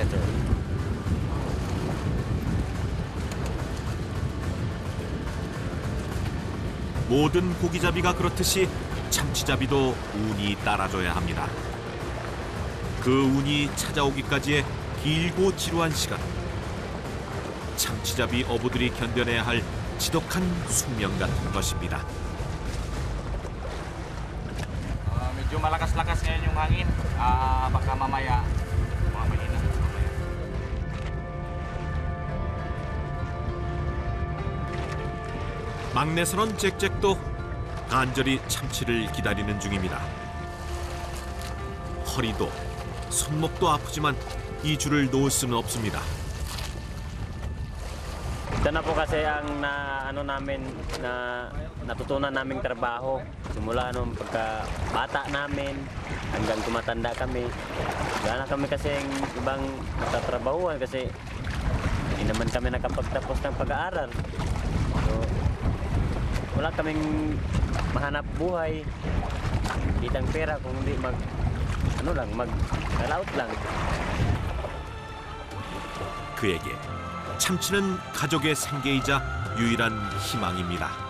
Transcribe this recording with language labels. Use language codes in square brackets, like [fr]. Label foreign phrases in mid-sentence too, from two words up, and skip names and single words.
[ko] 모든 고기잡이가 그렇듯이 참치잡이도 운이 따라줘야 합니다. 그 운이 찾아오기까지의 길고 지루한 시간. 참치잡이 어부들이 견뎌내야 할 지독한 숙명 같은 것입니다. [tl] Medyo malakas-lakas ngayon yung hangin. Baka mamaya mahina. [ko] 막내 선원 잭잭도 간절히 참치를 기다리는 중입니다. 허리도 손목도 아프지만 이 줄을 놓을 수는 없습니다. [tl] Ito na po kasi ang natutunan naming trabaho. Simula nung pagkabata namin hanggang tumatanda kami. Wala na kami kasing ibang natatrabahuan kasi hindi naman kami nakapagtapos ng pag-aaral. So, wala kaming mahanap buhay, kitang pera kung hindi mag-laut lang. [ko] 그에게 참치는 가족의 생계이자 유일한 희망입니다.